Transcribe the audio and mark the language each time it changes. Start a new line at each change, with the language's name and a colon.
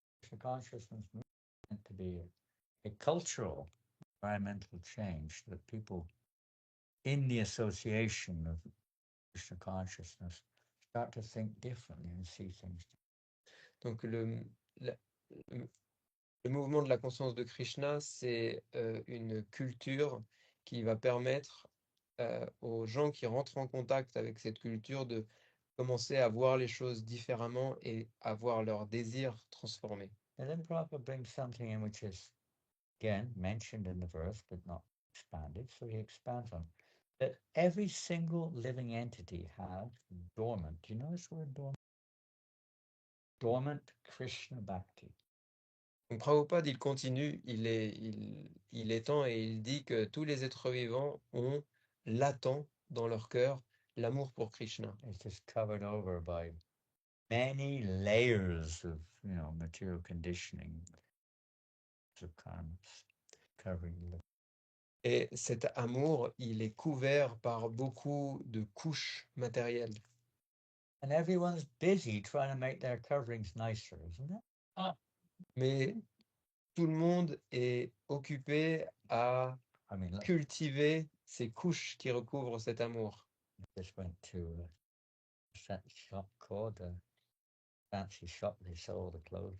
English: The consciousness is meant to be a cultural, environmental change that people in the association of Krishna consciousness, start to think differently and see things.
French: Donc la- le mouvement de la conscience de Krishna, c'est une culture qui va permettre aux gens qui rentrent en contact avec cette culture de commencer à voir les choses différemment et à voir leurs désirs transformés.
English: And then Prabhupada brings something in which is, again, mentioned in the verse, but not expanded. So he expands on that every single living entity has dormant. Do you know this word dormant? Dormant Krishna Bhakti.
French: Donc Prabhupada, il continue, il étend et il dit que tous les êtres vivants ont latent dans leur cœur l'amour pour Krishna.
English: It's just covered over by many layers of, material conditioning, of karmas, covering the.
French: Et cet amour, il est couvert par beaucoup de couches matérielles.
English: And everyone's busy trying to make their coverings nicer, isn't it?
French: Mais tout le monde est occupé à
English: I mean, look,
French: cultiver ces couches qui recouvrent cet amour.
English: I just went to that shop called fancy shop. They sell all the clothes.